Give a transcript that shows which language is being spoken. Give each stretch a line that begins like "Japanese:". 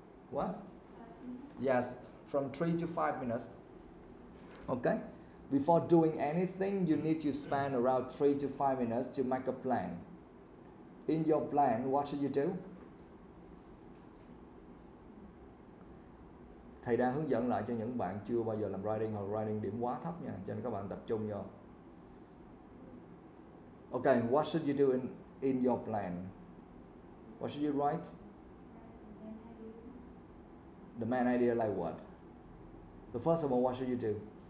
English: What? Yes, from 3 to 5 minutes. Okay? Before doing anything, you need to spend around 3 to 5 minutes to make a plan. In your plan, what should you do?
Vietnamese: Thầy đang hướng dẫn lại cho những bạn chưa bao giờ làm writing hoặc writing điểm quá thấp nha, cho nên các bạn tập trung vô.
English: Okay, what should you do in your plan? What should you write? The main idea like what? So first of all, what should you do?